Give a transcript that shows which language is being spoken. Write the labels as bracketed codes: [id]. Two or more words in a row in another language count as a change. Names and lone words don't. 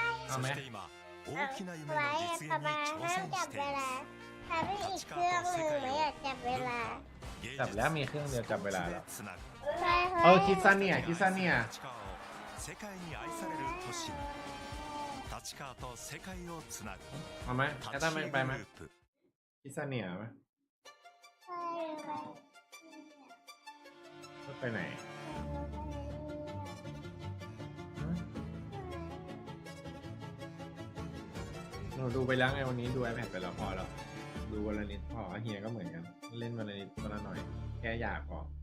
[th] เอาไหม ไว้ป๊าป๊าห้ามจับเวลาถ้าไม่อีกเครื่องหนึ่งไม่อยากจับเวลา จับแล้วมีเครื่องเดียวจับเวลาแล้ว ใช่ คิดซะเนี่ยคิดซะเนี่ย ใ [ja] 立川と世界をつなぐ [th] เอาไหมแอตตาไปไหม [ja] グループ [th] พิซาเนียไหมไปไหนเราดูไปแล้วไงวันนี้ดู iPad ไปแล้วพอแล้วดูวันละนิดพอเฮียก็เหมือนกันเล่นวันละนิดวันละหน่อยแค่อยากพอ